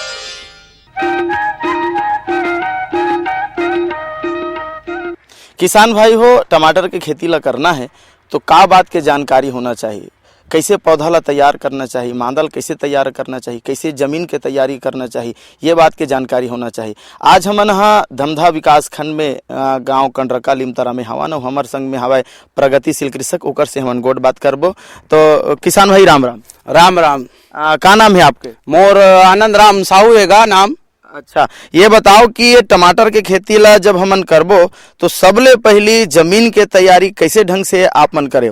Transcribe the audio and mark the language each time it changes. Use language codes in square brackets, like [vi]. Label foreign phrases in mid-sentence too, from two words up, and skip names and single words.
[hne] किसान भाई हो, टमाटर की खेती ला करना है तो का बात के जानकारी होना चाहिए? कैसे पौधा ला तैयार करना चाहिए, मांदल कैसे तैयार करना चाहिए, कैसे जमीन के तैयारी करना चाहिए, ये बात के जानकारी होना चाहिए। आज हमन हा धमधा विकास खंड में गांव कंडरका लिमतरा में हवा न हमर संग में हवा प्रगतिशील कृषक, ओकर से हमन गोट बात करबो। तो किसान भाई राम राम। राम राम। का नाम है आपके? मोर आनंद राम साहू हैगा नाम। अच्छा, ये बताओ कि ये टमाटर के खेती ला जब हमन करबो तो सबले पहली जमीन के तैयारी कैसे ढंग से आप मन करे?